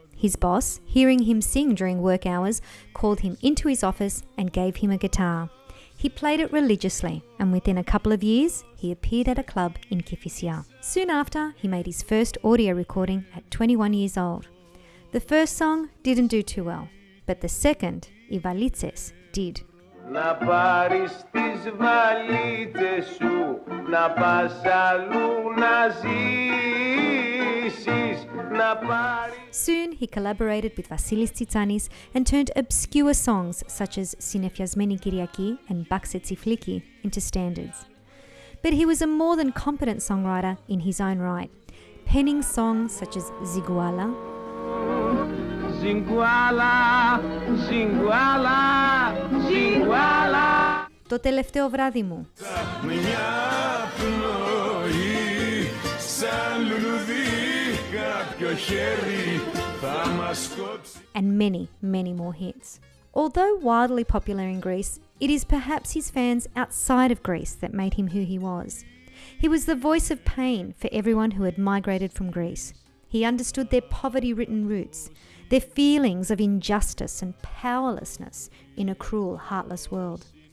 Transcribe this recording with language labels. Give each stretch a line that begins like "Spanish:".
English: His boss, hearing him sing during work hours, called him into his office and gave him a guitar. He played it religiously, and within a couple of years, he appeared at a club in Kifisia. Soon after, he made his first audio recording at 21 years old. The first song didn't do too well, but the second,
Greek: οι βαλίτσες, did. Να πάρεις τις βαλίτσες σου, να πας αλλού να ζήσεις, να πάρεις...
English: Soon he collaborated with Vasilis Tsitsanis and turned obscure songs such as Sinefyasmeni Kyriaki and Bakse Tsifliki into standards. But he was a more than competent songwriter in his own right, penning songs such as Ziguala,
Greek: Ziguala, Ziguala, Ziguala. Το τελευταίο βράδυ μου, Μια πνοή, σαν λουλουδί, κάποιο χέρι θα μας κόψει.
English: and many, many more hits. Although wildly popular in Greece, it is perhaps his fans outside of Greece that made him who he was. He was the voice of pain for everyone who had migrated from Greece. He understood their poverty-ridden roots, their feelings of injustice and powerlessness in a cruel, heartless world.